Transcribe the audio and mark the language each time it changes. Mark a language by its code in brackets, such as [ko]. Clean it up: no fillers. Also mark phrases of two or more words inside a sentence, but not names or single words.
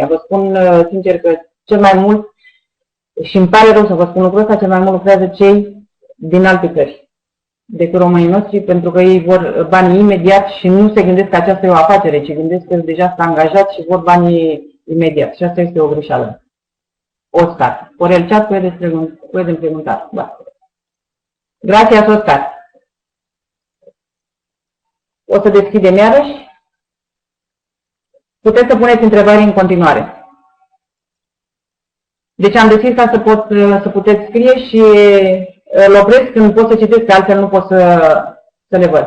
[ro] Vă spun sincer că cel mai mult, și îmi pare rău să vă spun lucrul ăsta, cel mai mult lucrează cei din alte țări. decât românii noștri, pentru că ei vor banii imediat și nu se gândesc că aceasta e o afacere, ci gândesc că deja sunt angajați și vor banii imediat. Și asta este o greșeală. Oscar. [es] Por el chat pueden preguntar. Da. Gracias, Oscar. [ro] O să deschidem iarăși. Puteți să puneți întrebări în continuare. Deci am deschis ca să puteți scrie și îl opresc când pot să citesc, că altfel nu pot să le văd.